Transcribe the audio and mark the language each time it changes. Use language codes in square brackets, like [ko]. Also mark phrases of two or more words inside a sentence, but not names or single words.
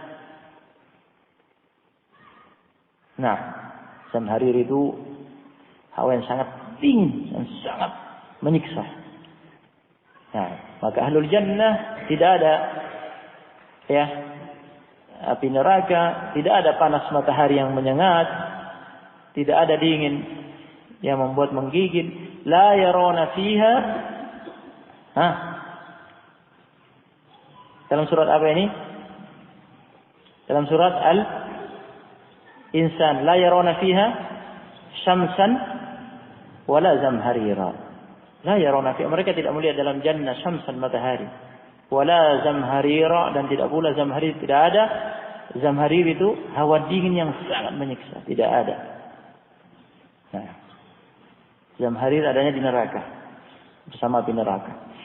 [id] Nah, zamharir itu hawa yang sangat dingin dan sangat menyiksa. Nah, maka [ar] أهل الجنة [id] tidak ada ya api neraka, tidak ada panas matahari yang menyengat, tidak ada dingin yang membuat menggigil. [ar] لا يرون فيها. [id] Dalam surat apa ini? Dalam surat Al-Insan. [ar] لا يرون فيها شمسا ولا زمهريرا. لا يرون فيها. [id] Mereka tidak melihat dalam jannah syamsan matahari. [ar] ولا زمهريرا. [id] Dan tidak pula zamharir. Tidak ada. Zamharir itu hawa dingin yang sangat menyiksa. Tidak ada. Nah, zamharir adanya di neraka. Bersama api neraka.